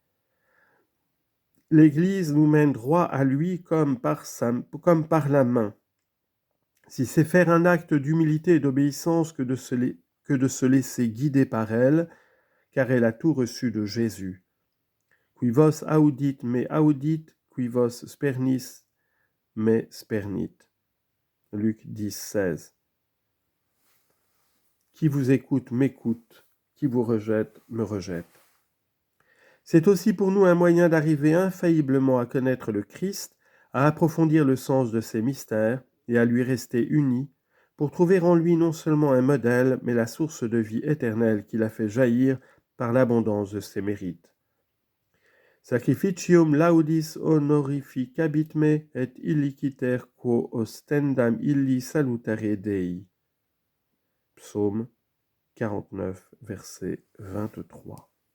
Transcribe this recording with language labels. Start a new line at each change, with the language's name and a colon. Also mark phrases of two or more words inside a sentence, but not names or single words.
French: L'Église nous mène droit à lui comme par la main. Si c'est faire un acte d'humilité et d'obéissance que de se laisser guider par elle, car elle a tout reçu de Jésus.
Latin: Qui vos audit me audit, qui vos spernis me spernit.
French: Luc 10, 16. Qui vous écoute m'écoute, qui vous rejette me rejette. C'est aussi pour nous un moyen d'arriver infailliblement à connaître le Christ, à approfondir le sens de ses mystères et à lui rester unis, pour trouver en lui non seulement un modèle, mais la source de vie éternelle qu'il a fait jaillir par l'abondance de ses mérites.
Latin: Sacrificium laudis honorificabit me et illiciter quo ostendam illi salutare Dei.
French: Psaume 49, verset 23.